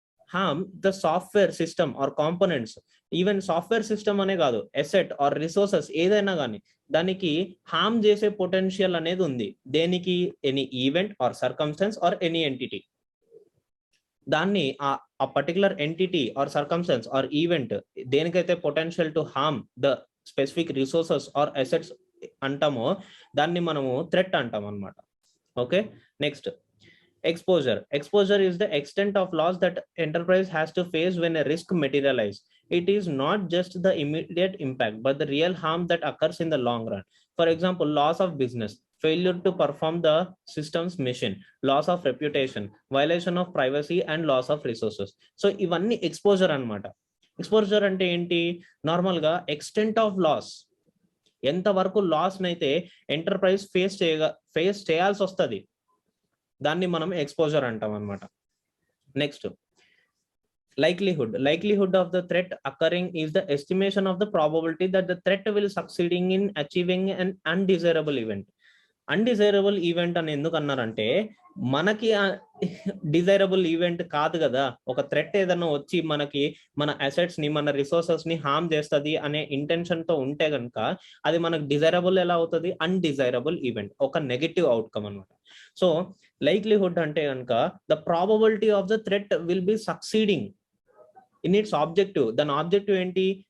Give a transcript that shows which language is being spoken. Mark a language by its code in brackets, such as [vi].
[en] harm the software system or components, even software system [te] అనే కాదు, [en] asset or resources [te] ఏదైనా కానీ దానికి [en] harm చేసే potential [te] అనేది ఉంది. దేనికి? [en] Any event or circumstance or any entity. [te] దాన్ని ఆ [en] particular entity or circumstance or event [te] దేనికైతే [en] potential to harm the specific resources or assets [te] అంటామో దాన్ని మనము థ్రెట్ అంటాం అన్నమాట. [en] Okay, next exposure is the extent of loss that enterprise has to face when a risk materializes. It is not just the immediate impact but the real harm that occurs in the long run. For example, loss of business, failure to perform the system's mission, loss of reputation, violation of privacy and loss of resources. [te] So ivanni exposure anamata. Exposure ante enti? Normal ga [en] extent of loss, [te] ఎంత వరకు loss నైతే enterprise face చేయాల్సి వస్తుంది, దాన్ని మనం exposure అంటాం అనమాట. [en] Next likelihood of the threat occurring is the estimation of the probability that the threat will succeeding in achieving an undesirable event. [te] Undesirable event అని ఎందుకు అన్నారంటే, మనకి డిజైరబుల్ ఈవెంట్ కాదు కదా. ఒక థ్రెట్ ఏదైనా వచ్చి మనకి మన అసెట్స్ ని, మన రిసోర్సెస్ ని హార్మ్ చేస్తుంది అనే ఇంటెన్షన్ తో ఉంటే కనుక అది మనకు డిజైరబుల్ ఎలా అవుతుంది? అన్డిజైరబుల్ ఈవెంట్, ఒక నెగటివ్ అవుట్కమ్ అనమాట. సో లైక్లీహుడ్ అంటే కనుక [en] The probability of the threat will be succeeding in its objective. [te] దాని ఆబ్జెక్టివ్ ఏంటి?